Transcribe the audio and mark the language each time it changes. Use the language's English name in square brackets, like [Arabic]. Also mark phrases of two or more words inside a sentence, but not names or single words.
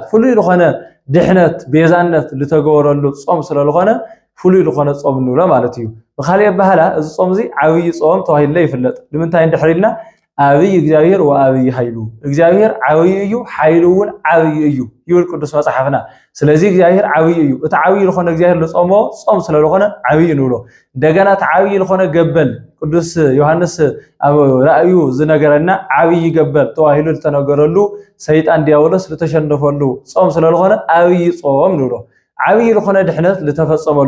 [Tigrinya] ፍሉይ ለኾነ ድሕነት ቤዛነት ልተገበረሉ ጾም ስለለኾነ ፍሉይ ለኾነ ጾም ንብሎ ማለት እዩ በኻልእ ባህላ እዚ ጾም እዚ ዓብይ ጾም ተባሂሉ ይፍለጥ ንምንታይ እንድሕሪልና ዓብይ እግዚአብሔር ወዓብይ ኃይሉ እግዚአብሔር ዓብይ እዩ ኃይሉ እውን ዓብይ እዩ ይብል ቅዱስ መጽሐፍና ስለዚህ እግዚአብሔር ዓብይ እዩ እቲ ዓብይ ለኾነ እግዚአብሔር ለጾሞ ጾም ስለለኾነ ዓብይ ንብሎ እንደገና እቲ ዓብይ ለኾነ ገበል ቅዱስ ዮሐንስ ኣብ ራእዩ ዝነገረና ዓብይ ገበል ተዋሂሉ ዝተነገረሉ ሰይጣን ዲያብሎስ ዝተሸነፈሉ ጾም ስለለኾነ ዓብይ ጾም ንብሎ ዓብይ ለኾነ ድሕነት ዝተፈጸመሉ